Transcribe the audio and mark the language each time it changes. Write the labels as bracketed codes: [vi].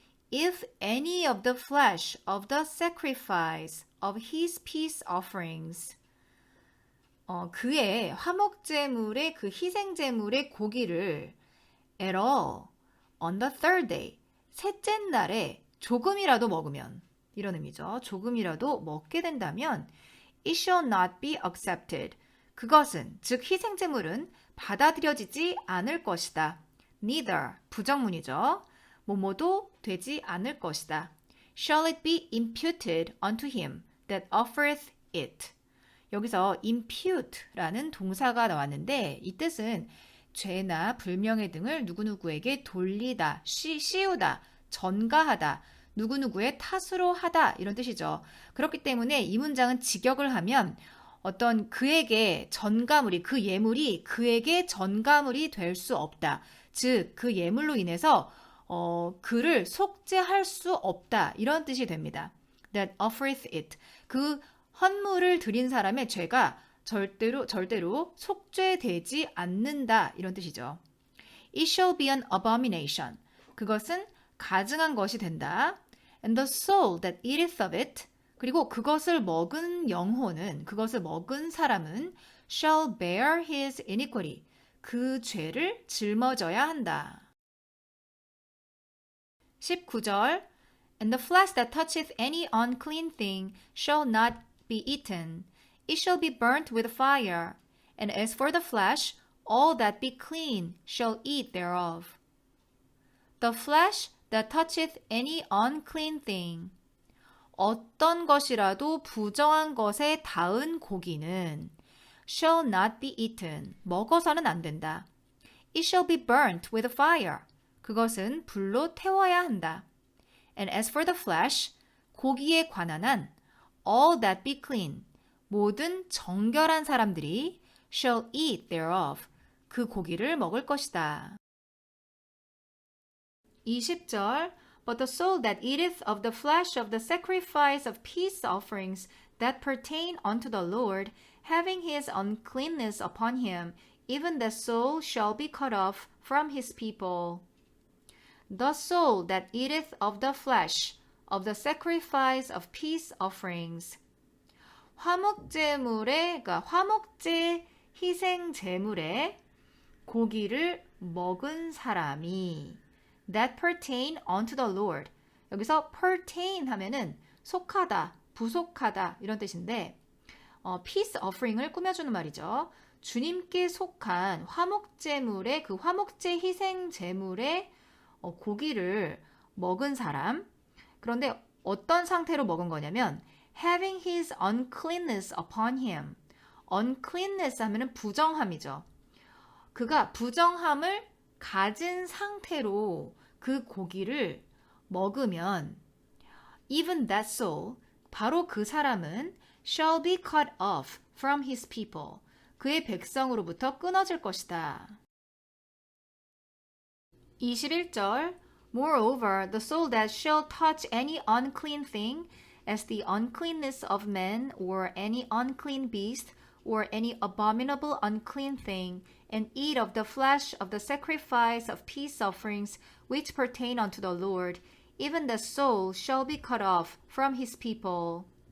[en] If any of the flesh of the sacrifice of his peace offerings [ko] 그의 화목제물의 그 희생제물의 고기를 [en] at all on the third day [ko] 셋째 날에 조금이라도 먹으면 이런 의미죠. 조금이라도 먹게 된다면 [en] it shall not be accepted. [ko] 그것은 즉 희생제물은 받아들여지지 않을 것이다. [en] neither [ko] 부정문이죠. 뭐뭐도 되지 않을 것이다. [en] Shall it be imputed unto him that offereth it. [ko] 여기서 impute라는 동사가 나왔는데 이 뜻은 죄나 불명예 등을 누구누구에게 돌리다, 씌우다, 전가하다, 누구누구의 탓으로 하다 이런 뜻이죠. 그렇기 때문에 이 문장은 직역을 하면 어떤 그에게 전가물이 그 예물이 그에게 전가물이 될 수 없다. 즉 그 예물로 인해서 그를 속죄할 수 없다. 이런 뜻이 됩니다. [en] That offereth it. [ko] 그 헌물을 드린 사람의 죄가 절대로 속죄되지 않는다. 이런 뜻이죠. [en] It shall be an abomination. [ko] 그것은 가증한 것이 된다. [en] And the soul that eateth of it. [ko] 그리고 그것을 먹은 영혼은, 그것을 먹은 사람은 [en] shall bear his iniquity. [ko] 그 죄를 짊어져야 한다. [en] 19절 And the flesh that toucheth any unclean thing shall not be eaten. It shall be burnt with fire. And as for the flesh, all that be clean shall eat thereof. The flesh that toucheth any unclean thing. [ko] 어떤 것이라도 부정한 것에 닿은 고기는 [en] shall not be eaten. [ko] 먹어서는 안 된다. [en] It shall be burnt with fire. [ko] 그것은 불로 태워야 한다. [en] And as for the flesh, [ko] 고기에 관한 한 [en] all that be clean. [ko] 모든 정결한 사람들이 [en] shall eat thereof. [ko] 그 고기를 먹을 것이다. [en] 20절 But the soul that eateth of the flesh of the sacrifice of peace offerings that pertain unto the Lord, having his uncleanness upon him, even the soul shall be cut off from his people. The soul that eateth of the flesh of the sacrifice of peace offerings. [ko] 그러니까 화목제 희생 제물에 고기를 먹은 사람이 [en] that pertain unto the Lord. [ko] 여기서 pertain 하면은 속하다, 부속하다 이런 뜻인데 peace offering을 꾸며주는 말이죠. 주님께 속한 화목제물의 그 화목제 희생 제물의 고기를 먹은 사람. 그런데 어떤 상태로 먹은 거냐면 [en] having his uncleanness upon him. [ko] uncleanness 하면은 부정함이죠. 그가 부정함을 가진 상태로 그 고기를 먹으면 [en] even that soul, [ko] 바로 그 사람은 [en] shall be cut off from his people. [ko] 그의 백성으로부터 끊어질 것이다. [en] 21절 Moreover, the soul that shall touch any unclean thing, as the uncleanness of man, or any unclean beast, or any abominable unclean thing, and eat of the flesh of the sacrifice of peace offerings which pertain unto the Lord, even the soul shall be cut off from his people.